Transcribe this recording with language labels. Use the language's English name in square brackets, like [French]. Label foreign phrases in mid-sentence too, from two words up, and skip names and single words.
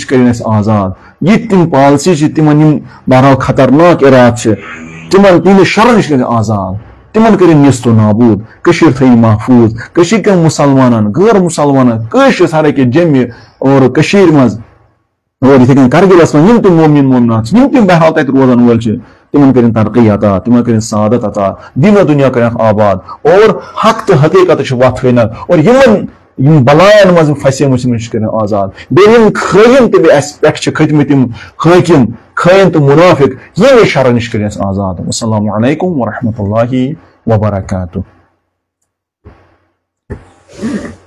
[Kashmiri] کرن أسۍ آزاد یہ تم پالسی چھِ تمن یم بہرحال خطرناک اراد چھِ تمن تہنٛدِ شرن نش کرن آزاد تمن کرن نیست و نابود کشیر تھٲیِو محفوظ کشیر کٮ۪ن مسلمانن غٲر مسلمانن کٲشرس ہر أکِس جمہِ اور کشیر منٛز اور یِتھے کٔنۍ کرگلس منٛز یم تہِ مومن مومنات یم تہِ بہرحال تتہِ روزن وٲلۍ چھِ تمن کرن ترقی عطا تمن کرن سعادت عطا دین و دنیا کرن آباد اور حق تہٕ حقیقت چھِ وتھ ہٲنت اور یم بلاین منٛز پھسیمٕتۍ چھِ نش کرن آزاد بیٚیہِ یم خٲین تہِ اسہِ پٮ۪ٹھ چھِ کھٔتمٕتۍ یم حٲکم خٲین تہٕ منافق ییٚمہِ شرن نش کرن أسۍ آزاد [Arabic] والسلام علیکم ورحمۃ اللہ وبرکاتہ